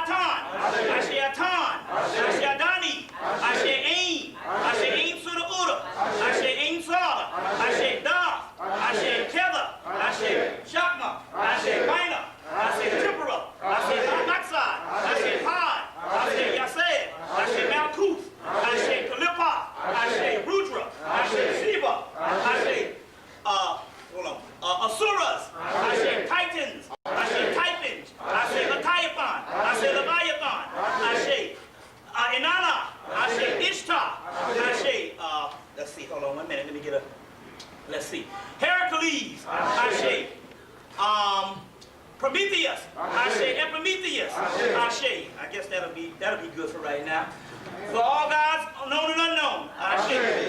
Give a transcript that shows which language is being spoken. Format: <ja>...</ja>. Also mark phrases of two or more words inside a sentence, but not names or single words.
<en>Atan, Ashe Atan, Ashe Adani, Ashe Ain, Ashe Ain Sura Ura, Ashe Ain Sala, Ashe Da, Ashe Keva, Ashe Shakma, Ashe Baina, Ashe Tipura, Ashe Maksad, Ashe Pai, Ashe Yaseh, Ashe Malkuth, Ashe Kalipa, Ashe Rudra, Ashe Shiva, Ashe Asuras, Ashe Titans, Ashe Typhons, Ashe Leviathan, Ashe Leviathan, Ashe Inanna, Ashe Ishtar, Ashe let's see, hold on 1 minute, let me get a, let's see, Heracles, Ashe Prometheus, Ashe Epimetheus, Ashe. I guess that'll be good for right now. For all gods known and unknown, Ashe.</en>